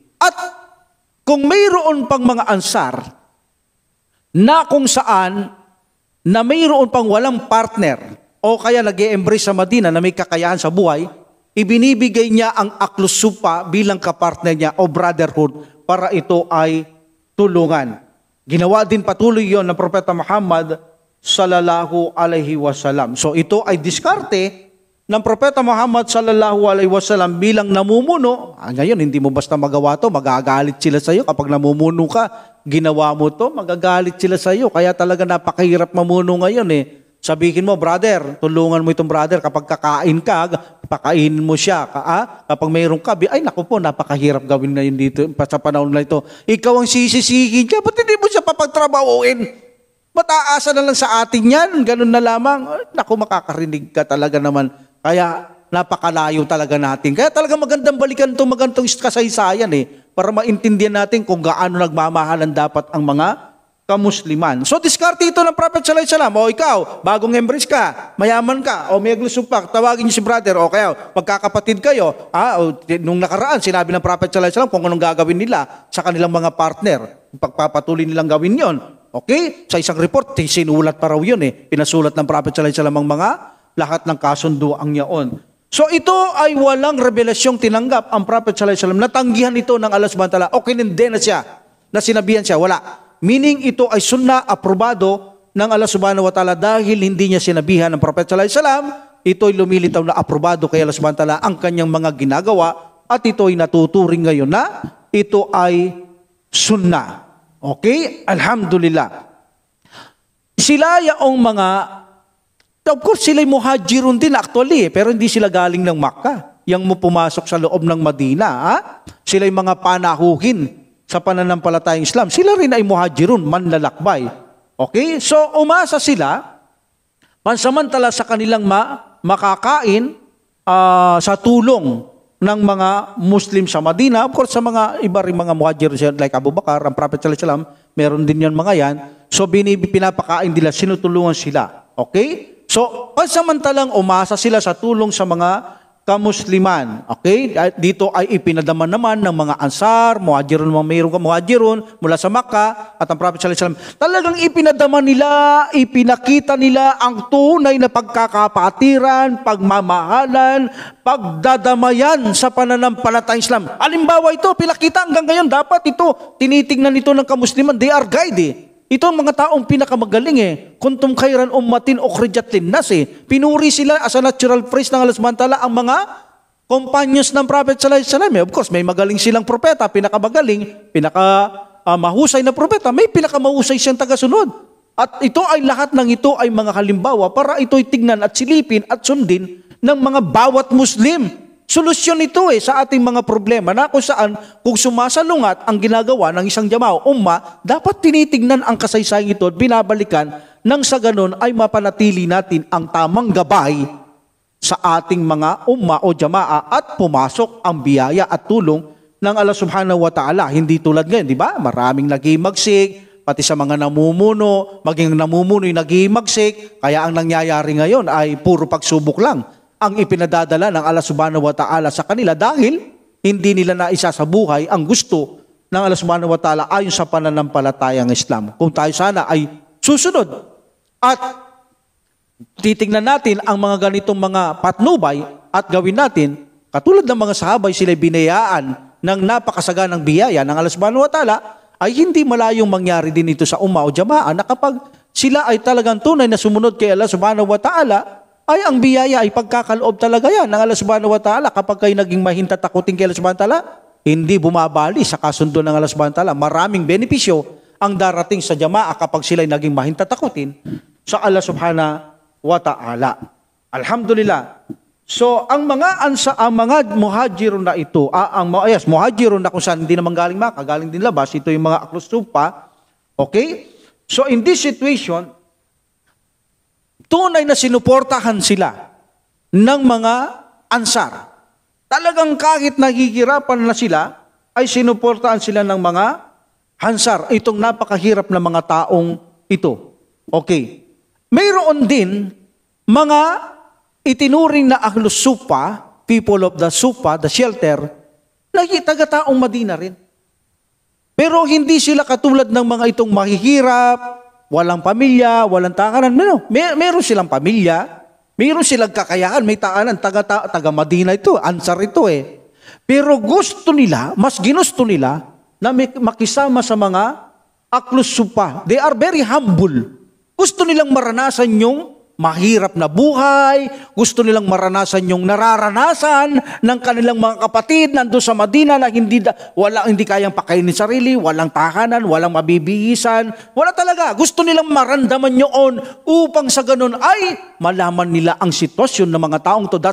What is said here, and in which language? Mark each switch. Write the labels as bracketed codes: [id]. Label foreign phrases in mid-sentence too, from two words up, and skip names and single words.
[tl] At kung mayroon pang mga Ansar na kung saan na mayroon pang walang partner o kaya nag-e-embrace sa Madina na may kakayahan sa buhay, ibinibigay niya ang aklusupa bilang kapartner niya o brotherhood para ito ay tulungan. Ginawa din patuloy yon ng Propeta Muhammad [ar] صلى الله عليه وسلم. [tl] So ito ay diskarte ng Propeta Muhammad [ar] صلى الله عليه وسلم [tl] bilang namumuno. Ngayon, hindi mo basta magawa to, magagalit sila sa iyo. Kapag namumuno ka, ginawa mo to, magagalit sila sa iyo. Kaya talaga napakahirap mamuno ngayon eh. Sabihin mo, brother, tulungan mo itong brother. Kapag kakain ka, pakainin mo siya. Kapag mayroong kabi, ay naku po, napakahirap gawin na yun dito sa panahon na ito. Ikaw ang sisisihin ka, ba't hindi mo siya papagtrabahuin? Ba't aasa na lang sa atin yan? Ganun na lamang. Ay, naku, makakarinig ka talaga naman. Kaya napakalayo talaga natin. Kaya talaga magandang balikan itong magandang kasaysayan eh. Para maintindihan natin kung gaano nagmamahalan dapat ang mga kamusliman. So, diskarte ito ng Prophet [ar] صلى الله عليه وسلم. [tl] O ikaw, bagong embrace ka, mayaman ka, o may aglusupak, tawagin niyo si brother, o kaya, magkakapatid kayo. Nung nakaraan, sinabi ng Prophet [ar] صلى الله عليه وسلم [tl] kung anong gagawin nila sa kanilang mga partner. Pagpapatuloy nilang gawin yon. Okay? Sa isang report, sinulat pa raw yun eh. Pinasulat ng Prophet [ar] صلى الله عليه وسلم [tl] ang mga lahat ng kasunduang yaon. So, ito ay walang revelasyong tinanggap ang Prophet [ar] صلى الله عليه وسلم. [tl] Natanggihan ito ng [ar] الله سبحانه وتعالى. [tl] Okay, hindi na siya. Na sinabihan siya, wala. Meaning ito ay sunnah aprobado ng [ar] الله سبحانه وتعالى [tl] dahil hindi niya sinabihan ng Prophet [ar] صلى الله عليه وسلم, [tl] ito ay lumilitaw na aprobado kay [ar] الله سبحانه وتعالى [tl] ang kanyang mga ginagawa at ito ay natuturing ngayon na ito ay sunnah. Okay? Alhamdulillah. Sila yaong mga, [en] of course [tl] sila'y muhajirun din actually pero hindi sila galing ng Makkah. Yang mo pumasok sa loob ng Madina. Sila'y mga panahuhin sa pananampalatayang Islam, sila rin ay muhajirun, manlalakbay. Okay? So, umasa sila, pansamantala sa kanilang makakain sa tulong ng mga Muslim sa Madina. [en] Of course, [tl] sa mga iba rin mga muhajir, like Abu Bakar, ang Prophet [ar] صلى الله عليه وسلم, [tl] meron din yan mga yan. So, pinapakain nila, sinutulungan sila. Okay? So, pansamantalang umasa sila sa tulong sa mga kamusliman. Okay? Dito ay ipinadama naman ng mga Ansar, muhajirun, mga mayroong muhajirun mula sa Makkah at ang Prophet [ar] صلى الله عليه وسلم. [tl] Talagang ipinadama nila, ipinakita nila ang tunay na pagkakapatiran, pagmamahalan, pagdadamayan sa pananampalatayang Islam. Halimbawa ito, pinakita hanggang ngayon, dapat ito, tinitingnan ito ng kamusliman, [en] they are guide eh. [tl] Ito ang mga taong pinakamagaling eh. [ar] كنتم خير أمة أخرجت للناس eh. [tl] Pinuri sila [en] as a natural praise [tl] ng [ar] الله سبحانه وتعالى [tl] ang mga companions ng Prophet [ar] صلى الله عليه وسلم. [en] Of course, [tl] may magaling silang propeta, pinakamagaling, mahusay na propeta, may pinakamahusay siyang tagasunod. At ito ay lahat ng ito ay mga halimbawa para ito'y tignan at silipin at sundin ng mga bawat Muslim. Solusyon ito sa ating mga problema na kung saan, kung sumasalungat ang ginagawa ng isang jamaah o umma, dapat tinitignan ang kasaysayan ito at binabalikan nang sa ganon ay mapanatili natin ang tamang gabay sa ating mga umma o jamaah at pumasok ang biyaya at tulong ng [ar] الله سبحانه وتعالى. [tl] Hindi tulad ngayon, di ba? Maraming nagimagsik, pati sa mga namumuno, maging namumuno yung naghihimagsik, kaya ang nangyayari ngayon ay puro pagsubok lang ang ipinadadala ng [ar] الله سبحانه وتعالى [tl] sa kanila dahil hindi nila naisa sa buhay ang gusto ng [ar] الله سبحانه وتعالى [tl] ayon sa pananampalatayang Islam. Kung tayo sana ay susunod at titingnan natin ang mga ganitong mga patnubay at gawin natin, katulad ng mga sahabay, sila binayaan ng napakasaganang biyaya ng [ar] الله سبحانه وتعالى, [tl] ay hindi malayong mangyari din ito sa umma o jamaa na kapag sila ay talagang tunay na sumunod kay [ar] الله سبحانه وتعالى, [tl] ay ang biyaya ay pagkakaloob talaga yan ng [ar] الله سبحانه وتعالى. [tl] Kapag kayo naging mahintatakutin kay [ar] الله سبحانه وتعالى, [tl] hindi bumabali sa kasundo ng [ar] الله سبحانه وتعالى. [tl] Maraming benepisyo ang darating sa jamaa kapag sila ay naging mahintatakutin sa [ar] الله سبحانه وتعالى. [tl] Alhamdulillah. So, ang mga muhajirun na ito, muhajirun na kung saan hindi naman galing Maka, galing din labas, ito yung mga [ar] أهل الصفة. [en] Okay? So, in this situation, [tl] tunay na sinuportahan sila ng mga ansar. Talagang kahit nahihirapan na sila, ay sinuportahan sila ng mga ansar. Itong napakahirap na mga taong ito. Okay. Mayroon din mga itinuring na [ar] أهل الصفة, [en] people of the sufa, the shelter, [tl] na taga-taong Madina rin. Pero hindi sila katulad ng mga itong mahihirap, walang pamilya, walang takanan. Meron silang pamilya, meron silang kakayahan, may taanan, taga Madina ito, ansar ito eh. Pero gusto nila, mas ginusto nila, na makisama sa mga [ar] أهل الصفة. [en] They are very humble. [tl] Gusto nilang maranasan yung mahirap na buhay, gusto nilang maranasan yung nararanasan ng kanilang mga kapatid nandun sa Madina na hindi kayang pakainin sarili, walang tahanan, walang mabibihisan, wala talaga. Gusto nilang maramdaman yun upang sa ganun ay malaman nila ang sitwasyon ng mga taong to.